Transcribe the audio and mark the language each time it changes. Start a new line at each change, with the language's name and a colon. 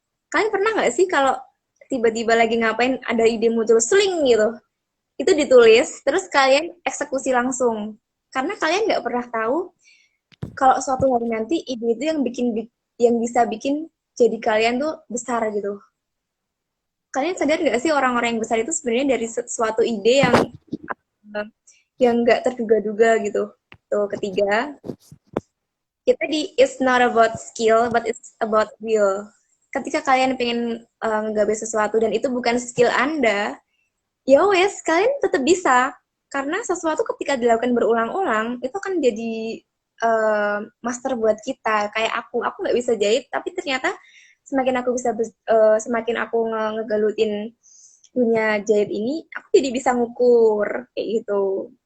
Indonesian: Kalian pernah nggak sih kalau tiba-tiba lagi ngapain ada ide muncul seling gitu, itu ditulis terus kalian eksekusi langsung karena kalian nggak pernah tahu kalau suatu hari nanti ide itu yang bisa bikin jadi kalian tuh besar gitu. Kalian sadar nggak sih orang-orang yang besar itu sebenarnya dari suatu ide eh, yang nggak terduga-duga gitu. Tuh ketiga, kita di
English: it's not about skill but it's about will.
Indonesian: Ketika kalian pengen ngegabe sesuatu dan itu bukan skill Anda, ya wes kalian tetap bisa karena sesuatu ketika dilakukan berulang-ulang itu kan jadi master buat kita. Kayak aku nggak bisa jahit tapi ternyata semakin aku bisa semakin aku ngegalutin dunia jahit ini aku jadi bisa ngukur kayak gitu.